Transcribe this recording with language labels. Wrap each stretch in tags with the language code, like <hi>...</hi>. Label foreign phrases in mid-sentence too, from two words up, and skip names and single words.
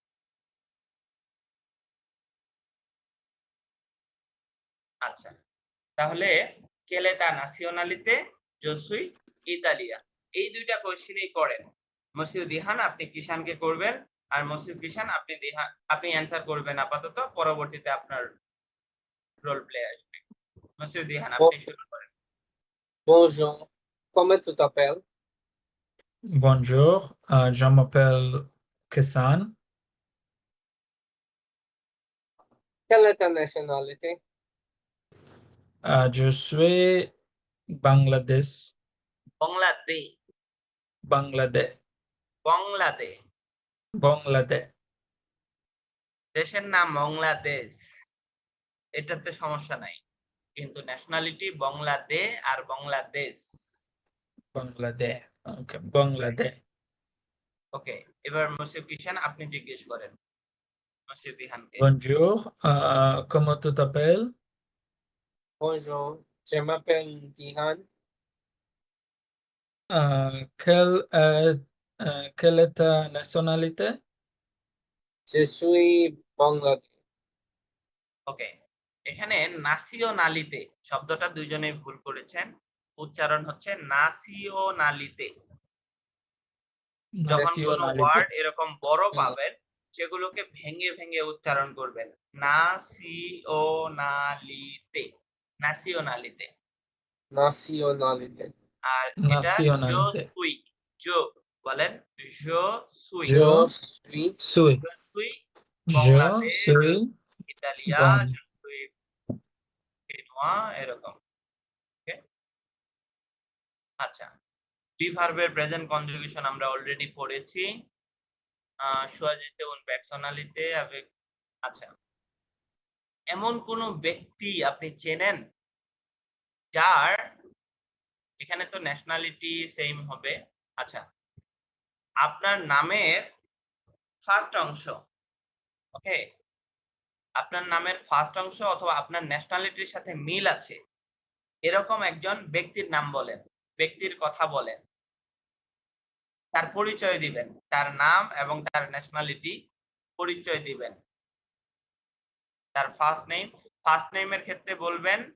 <bn>আচ্ছা, তাহলে</bn> <fr>quelle est ta nationalité je suis italien,</fr> <bn>এই দুইটা কোশ্চেনই করেন। মসিউদ দিহান আপনি কিষানকে করবেন, আর মসিউদ কিষান আপনি অ্যান্সার করবেন আপাতত, পরবর্তীতে আপনার রোল প্লে আসবে। মসিউদ দিহান আপনি শুরু করেন।</bn> <fr>Bonjour. Comment tu t'appelles? Bonjour, je m'appelle Kisan. Quelle est ta nationalité? Je suis Bangladesh.</fr> <bn>বাংলাদেশ, Bangladesh. বাংলাদেশ, Bangladesh. দেশের নাম বাংলাদেশ, এটাতে সমস্যা নাই, কিন্তু ন্যাশনালিটি বাংলাদেশ আর বাংলাদেশ। Bangladesh. Okay, Bangladesh. ওকে, এবার মসিউদ কিষান আপনি জিজ্ঞেস করেন মসিউদ দিহানকে।</bn> <fr>Bonjour, comment tu t'appelles? Bonjour. Je m'appelle Dihan. Quelle est ta nationalité? Je suis Bangladesh.</fr> <bn>ওকে, এখানে নাসিওনালিতে শব্দটা দুইজনেই ভুল করেছেন, উচ্চারণ হচ্ছে নাসিওনালিতে। যখন কোনো</bn> <fr>Nationalité.</fr> <bn>ওয়ার্ড এরকম বড় হুম। পাবেন সেগুলোকে ভেঙে ভেঙে উচ্চারণ করবেন, নাসিওনালিতে, নাসিওনালিতে।</bn> <fr>Nationalité.</fr> <bn>আর এটা জো</bn> <fr>Nationalité.</fr> <bn>সুই, জো বলেন,</bn> <fr>je suis, Je suis suis. সুই Je বাংলাদেশ, suis ইতালিয়া, Bang. je suis chinois,</fr> <bn>এরকম। ওকে, আচ্ছা,</bn> <en>be verbের present conjugation</en> <bn>আমরা অলরেডি পড়েছি।</bn> <fr>choisissez une personnalité avec</fr> <bn>আচ্ছা এমন কোন ব্যক্তি আপনি চেনেন যার এখানে তো ন্যাশনালিটি সেম হবে আচ্ছা আপনার নামের ফার্স্ট অংশ ওকে আপনার নামের ফার্স্ট অংশ অথবা আপনার ন্যাশনালিটির সাথে মিল আছে এরকম একজন ব্যক্তির নাম বলেন ব্যক্তির কথা বলেন তার পরিচয় দিবেন তার নাম এবং তার ন্যাশনালিটি পরিচয় দিবেন তার ফার্স্ট নেমের ক্ষেত্রে বলবেন</bn>